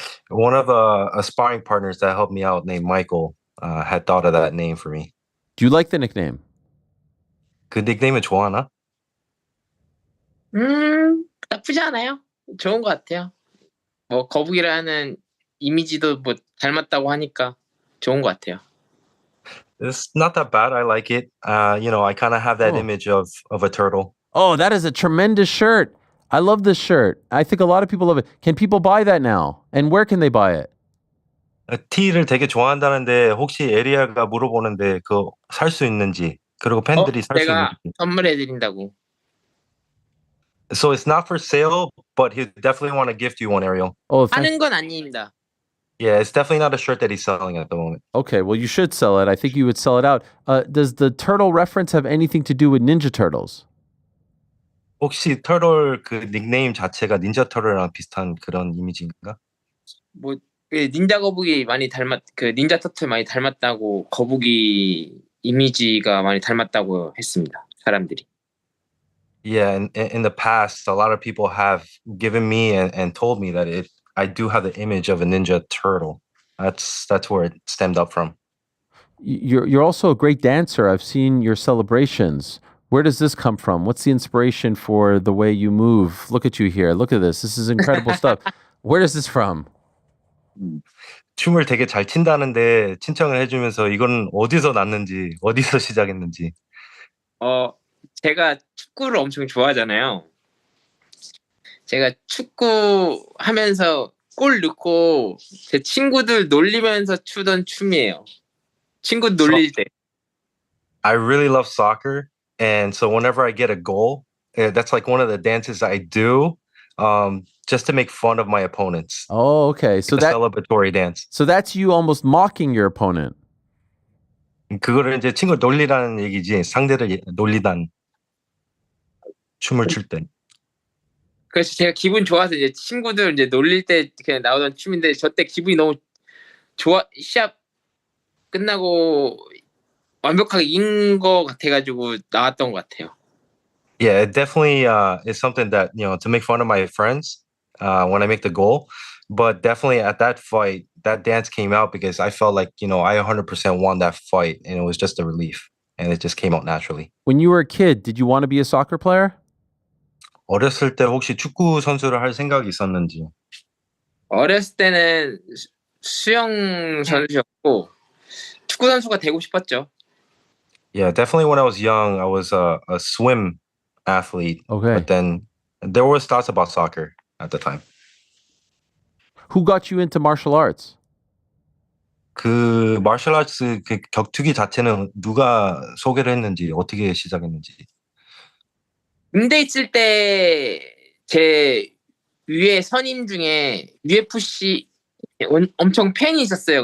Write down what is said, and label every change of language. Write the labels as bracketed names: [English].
[English] One of the sparring partners that helped me out, named Michael, had thought of that name for me. Do you like the nickname? [Korean] 그 닉네임을 좋아하나? 나쁘지 않아요. 좋은 것 같아요. 뭐 거북이라는 이미지도 뭐 닮았다고 하니까 좋은 것 같아요. [English] It's not that bad. I like it. I kind of have that image of a turtle. Oh, that is a tremendous shirt. I love this shirt. I think a lot of people love it. Can people buy that now? And where can they buy it? [Korean] 티를 되게 좋아한다는데 혹시 에리아가 물어보는데 그 살 수 있는지, 그리고 팬들이 살 수 내가 있는지. 선물해드린다고. [English] So it's not for sale, but he definitely want to gift you one, Ariel. Oh, [Korean] 하는 건 아닙니다. [English] Yeah, it's definitely not a shirt that he's selling at the moment. okay. Well, you should sell it. I think you would sell it out. Does the turtle reference have anything to do with Ninja Turtles? [Korean] 혹시 터럴 그 닉네임 자체가 닌자 터럴이랑 비슷한 그런 이미지인가? 뭐 닌자 거북이 많이 그 닌자 터틀 많이 닮았다고 거북이 이미지가 많이 닮았다고 했습니다. 사람들이. [English] Yeah, in the past, a lot of people have given me and told me that I do have the image of a ninja turtle. That's where it stemmed up from. You're also a great dancer. I've seen your celebrations. Where does this come from? What's the inspiration for the way you move? Look at you here. Look at this. This is incredible stuff. Where is this from? [Korean] 춤을 되게 잘 춘다는데 신청을 해주면서 이건 어디서 났는지, 어디서 시작했는지. 제가 축구를 엄청 좋아하잖아요. 제가 축구 하면서 골 넣고 제 친구들 놀리면서 추던 춤이에요. 친구 놀릴 때. [English] I really love soccer, and so whenever I get a goal, that's like one of the dances I do, just to make fun of my opponents. Oh, okay. So the celebratory dance. So that's you almost mocking your opponent. [Korean] 그거를 이제 친구 놀리라는 얘기지, 상대를 놀리단 춤을 출 때. 그래서 제가 기분 좋아서 이제 친구들 이제 놀릴 때 그냥 나오던 춤인데 저 때 기분이 너무 좋아. 시합 끝나고 완벽하게 이긴 거 같아가지고 나왔던 것 같아요. [English] Yeah, it definitely is something that, to make fun of my friends when I make the goal. But definitely at that fight, that dance came out because I felt like, I 100% won that fight, and it was just a relief, and it just came out naturally. When you were a kid, did you want to be a soccer player? [Korean] 어렸을 때 혹시 축구 선수를 할 생각이 있었는지? 어렸을 때는 수영 선수였고 축구 선수가 되고 싶었죠. [English] Yeah, definitely when I was young, I was a swim athlete. Okay. But then there was thoughts about soccer at the time. Who got you into martial arts? [Korean] 그 마셜 아츠 그 격투기 자체는 누가 소개를 했는지, 어떻게 시작했는지. 군대 있을 때 제 위에 선임 중에 UFC 엄청 팬이 있었어요.